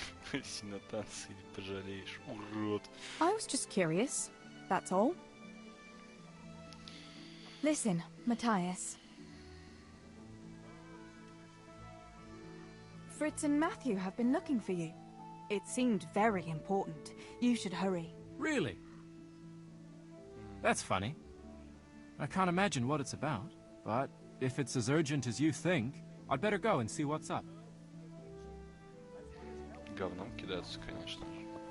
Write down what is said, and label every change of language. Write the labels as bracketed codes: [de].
[ru] Пойди на танцы или пожалеешь, урод. [en] I was just curious, that's all. Listen, Matthias. Fritz and Matthew have been looking for you. It seemed very important. You should hurry. Really? That's funny. I can't imagine what it's about, but if it's as urgent as you think, I'd better go and see what's up. [ru] Говном кидаться, конечно же.